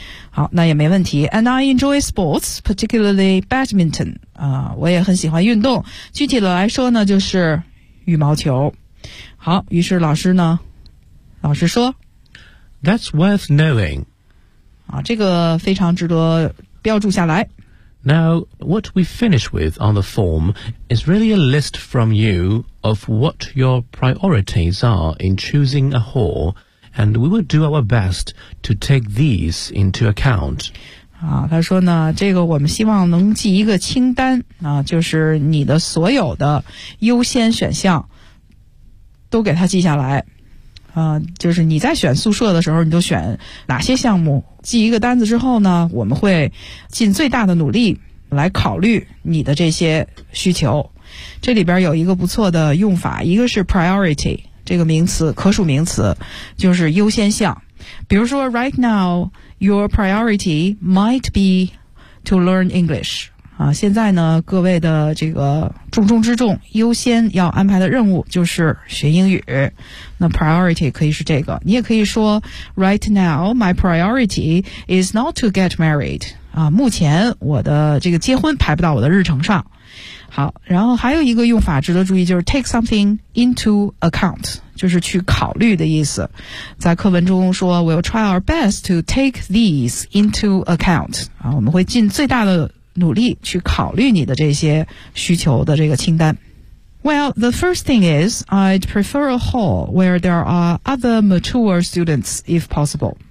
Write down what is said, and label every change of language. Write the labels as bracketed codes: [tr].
[zh] 好，那也没问题。 [en] And I enjoy sports, particularly badminton. [zh] 我也很喜欢运动。具体的来说呢，就是羽毛球。好，于是老师呢，老师说 [en] ，That's worth knowing. [zh] 啊，这个非常值得标注下来。 [en] Now, what we finish with on the form is really a list from you of what your priorities are in choosing a hall. And we will do our best to take these into account. [zh] 啊，他说呢，这个我们希望能记一个清单啊，就是你的所有的优先选项都给他记下来。啊，就是你在选宿舍的时候，你就选哪些项目，记一个单子之后呢，我们会尽最大的努力来考虑你的这些需求。这里边有一个不错的用法，一个是 priority。这个名词可数名词就是优先项比如说 [en] right now, your priority might be to learn English. [zh] 啊，现在呢，各位的这个重中之重、优先要安排的任务就是学英语。 [en] 那 priority 可以是这个， [zh] 你也可以说 [en] ，right now my priority is not to get married。 [zh] 啊，目前我的这个结婚排不到我的日程上。好，然后还有一个用法值得注意，就是 [en] take something into account， [zh] 就是去考虑的意思。在课文中说 [en] ，we'll try our best to take these into account。 [zh] 啊，我们会尽最大的努力去考虑你的这些需求的这个清单。 [en] Well, the first thing is, I'd prefer a hall where there are other mature students if possible.